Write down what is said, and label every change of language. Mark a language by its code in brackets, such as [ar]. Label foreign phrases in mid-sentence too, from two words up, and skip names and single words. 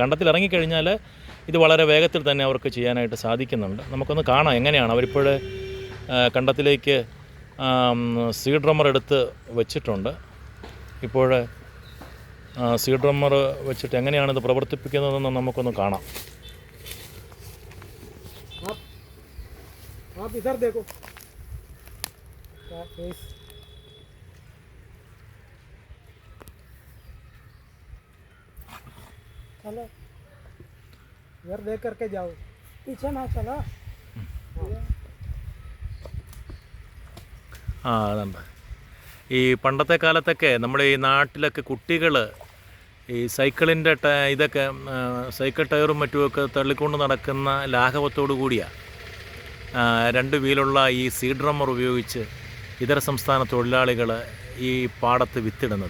[ml] കണ്ടത്തിൽ ഇറങ്ങിക്കഴിഞ്ഞാൽ ഇത് വളരെ വേഗത്തിൽ തന്നെ അവർക്ക് ചെയ്യാനായിട്ട് സാധിക്കുന്നുണ്ട്. നമുക്കൊന്ന് കാണാം എങ്ങനെയാണ് അവരിപ്പോൾ കണ്ടത്തിലേക്ക് [en] seed drummer [ml] എടുത്ത് വെച്ചിട്ടുണ്ട്. ഇപ്പോൾ [en] seed drummer [ml] വെച്ചിട്ട് എങ്ങനെയാണ് ഇത് പ്രവർത്തിപ്പിക്കുന്നതെന്ന് നമുക്കൊന്ന് കാണാം. [hi] आप इधर देखो, चलो इधर देख करके जाओ, पीछे ना चलो. [ml] അതുണ്ട്. ഈ പണ്ടത്തെ കാലത്തൊക്കെ നമ്മുടെ ഈ നാട്ടിലൊക്കെ കുട്ടികൾ ഈ സൈക്കിളിൻ്റെ ഇതൊക്കെ സൈക്കിൾ ടയറും മറ്റുമൊക്കെ തള്ളിക്കൊണ്ട് നടക്കുന്ന ലാഘവത്തോടു കൂടിയാണ് 2 വീലുള്ള ഈ [en] seed drummer [ml] ഉപയോഗിച്ച് ഇതര സംസ്ഥാന തൊഴിലാളികൾ ഈ പാടത്ത് വിത്തിടുന്നത്.